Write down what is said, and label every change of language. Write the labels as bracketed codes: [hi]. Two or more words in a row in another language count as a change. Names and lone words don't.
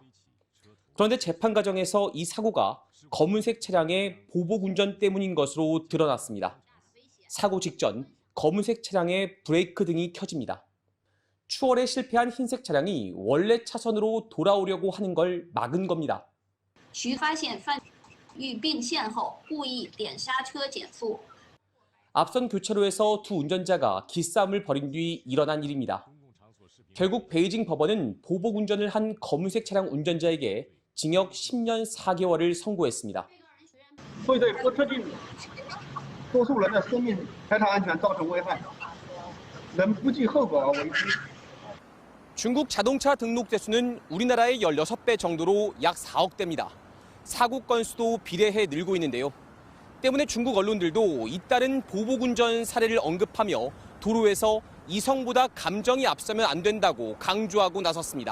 [ko] 그런데 재판 과정에서 이 사고가 검은색 차량의 보복 운전 때문인 것으로 드러났습니다. 사고 직전 검은색 차량의 브레이크 등이 켜집니다. 추월에 실패한 흰색 차량이 원래 차선으로 돌아오려고 하는 걸 막은 겁니다. [zh] 徐发现犯欲并线后故意点刹车减速。 [ko] 앞선 교차로에서 두 운전자가 기싸움을 벌인 뒤 일어난 일입니다. 결국 베이징 법원은 보복 운전을 한 검은색 차량 운전자에게 징역 10년 4개월을 선고했습니다. [zh] 会对不特定多数人的生命财产安全造成危害，能不计后果而为之。 [ko] 중국 자동차 등록 대수는 우리나라의 16배 정도로 약 4억 대입니다. 사고 건수도 비례해 늘고 있는데요. 때문에 중국 언론들도 잇따른 보복 운전 사례를 언급하며 도로에서 이성보다 감정이 앞서면 안 된다고 강조하고 나섰습니다.